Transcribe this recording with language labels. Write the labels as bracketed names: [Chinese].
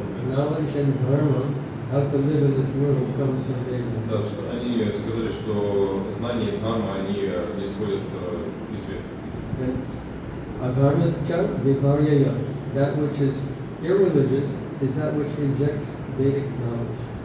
[English] knowledge and dharma, how to live in this world, comes from Veda. [Russian] Да, что они сказали, что знание и дхарма, они не исходят из Вед. [Sanskrit] Adharmascha viparyaya, [English] that which is irreligious is that which rejects Vedic knowledge.